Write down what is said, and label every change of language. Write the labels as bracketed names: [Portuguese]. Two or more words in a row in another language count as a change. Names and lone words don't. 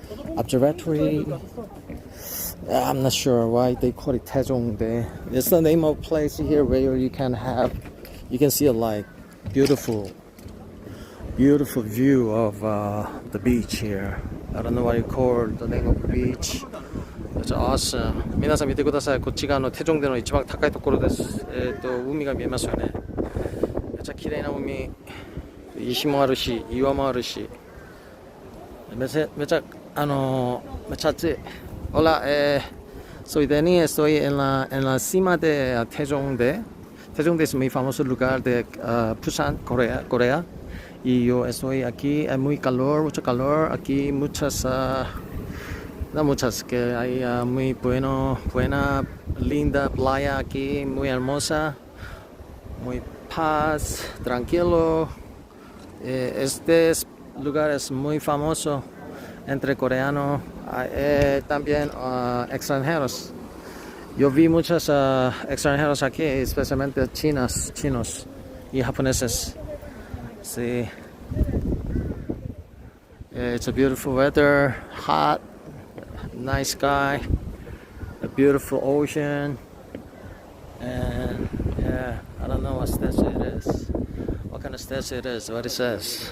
[English] I'm not sure why they call it Taejongdae. It's the name of place here where you can see a like beautiful view of the beach here. I don't know what you call the name of the beach. It's awesome. [Japanese] 皆さん見てください。こっち側のテジョンデの一番高いところです。海が見えますよね。めっちゃ綺麗な海。石もあるし、岩もあるし。めっちゃ暑い。 [Spanish] Hola, soy Denny, estoy en la cima de Taejongdae. Taejongdae es muy famoso lugar de Busan, Corea. Y yo estoy aquí, hay mucho calor, aquí no muchas, que hay muy buena, linda playa aquí, muy hermosa, muy paz, tranquilo. Este lugar es muy famoso entre coreanos, también extranjeros. Yo vi muchos extranjeros aquí, especialmente chinos y japoneses. [English] See, it's a beautiful weather, hot, nice sky, a beautiful ocean, and yeah, I don't know what statue it is, what kind of statue it is, what it says.